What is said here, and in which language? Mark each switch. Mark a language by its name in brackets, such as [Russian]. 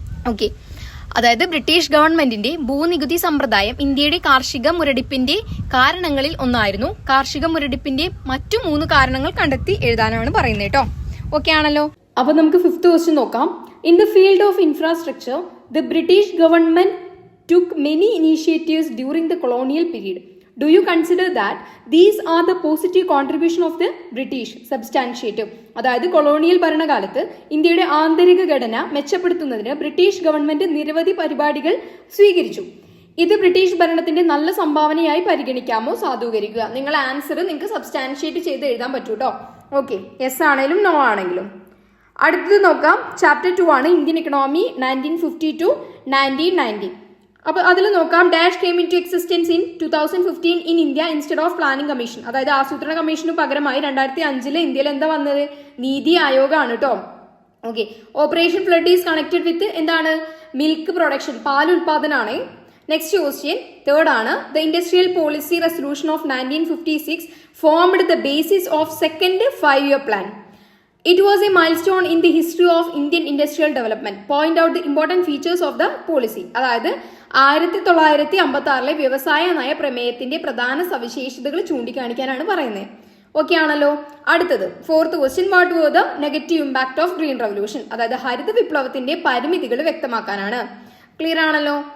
[Malayalam] Okay, അതായത് British ഗവൺമെന്റിന്റെ ഭൂനികുതി സമ്പ്രദായം ഇന്ത്യയുടെ കാർഷിക മുരടിപ്പിന്റെ കാരണങ്ങളിൽ ഒന്നായിരുന്നു. കാർഷിക മുരടിപ്പിന്റെ മറ്റു 3 കാരണങ്ങൾ കണ്ടെത്തി എഴുതാനാണ് പറയുന്നത് കേട്ടോ. ഓക്കെ ആണല്ലോ? അപ്പൊ നമുക്ക് ഫിഫ്ത്ത് ക്വസ്റ്റ്യൻ നോക്കാം. [English] In the field of infrastructure the British government took many initiatives during the colonial period. Do you consider that these are the positive contribution of the British? Substantiative. [Malayalam] അതായത് colonial ഭരണകാലത്ത് ഇന്ത്യയുടെ ആന്തരിക ഘടന മെച്ചപ്പെടുത്തുന്നതിന് British government നിരവധി പരിപാടികൾ സ്വീകരിച്ചു. ഇത് ബ്രിട്ടീഷ് ഭരണത്തിന്റെ നല്ല സംഭാവനയായി പരിഗണിക്കാമോ? സാധൂകരിക്കുക. നിങ്ങൾ ആൻസർ നിങ്ങൾക്ക് സബ്സ്റ്റാൻഷിയേറ്റ് ചെയ്ത് എഴുതാൻ പറ്റൂ കേട്ടോ. ഓക്കെ, യെസ് ആണെങ്കിലും നോ ആണെങ്കിലും. അടുത്തത് നോക്കാം. ചാപ്റ്റർ 2 ആണ് ഇന്ത്യൻ എക്കണോമി 1950 to 1990. അപ്പോൾ അതിൽ നോക്കാം. [English] Dash came into existence in 2015 in India instead of planning commission. [Malayalam] അതായത് ആസൂത്രണ കമ്മീഷന് പകരമായി 2005 ഇന്ത്യയിൽ എന്താ വന്നത്? നീതി ആയോഗാണ് കേട്ടോ. Okay, [English] operation flood is connected with [Malayalam] എന്താണ്? മിൽക്ക് പ്രൊഡക്ഷൻ, പാൽ ഉൽപാദനമാണ്. നെക്സ്റ്റ് ക്വസ്റ്റ്യൻ തേർഡ് ആണ്. [English] The industrial policy resolution of 1956 formed the basis of second 5-year plan. It was a milestone in the history of Indian industrial development. Point out the important features of the policy. [Malayalam] അതായത് 1956 വ്യവസായ നയ പ്രമേയത്തിന്റെ പ്രധാന സവിശേഷതകൾ ചൂണ്ടിക്കാണിക്കാനാണ് പറയുന്നത്. Okay ആണല്ലോ? [English] അടുത്തത് fourth question, what were the negative impact of green revolution. [Malayalam] അതായത് ഹരിത വിപ്ലവത്തിന്റെ പരിമിതികൾ വ്യക്തമാക്കാനാണ്. ക്ലിയർ ആണല്ലോ?